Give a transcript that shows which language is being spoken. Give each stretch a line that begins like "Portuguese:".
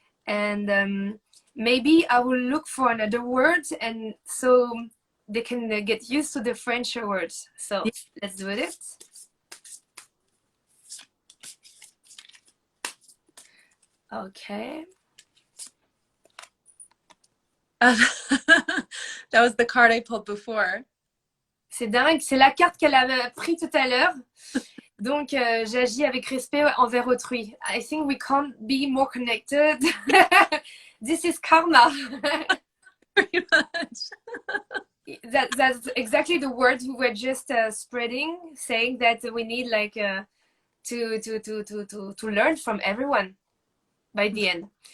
English: And maybe I will look for another word, and so they can get used to the French words. So let's do it. Okay. That was the card I pulled before.
French: C'est dingue, c'est la carte qu'elle avait pris tout à l'heure. Donc, j'agis avec respect envers autrui.
English: I think we can't be more connected. This is karma. Very much. That's exactly the words we were just spreading, saying that we need like to learn from everyone by the end.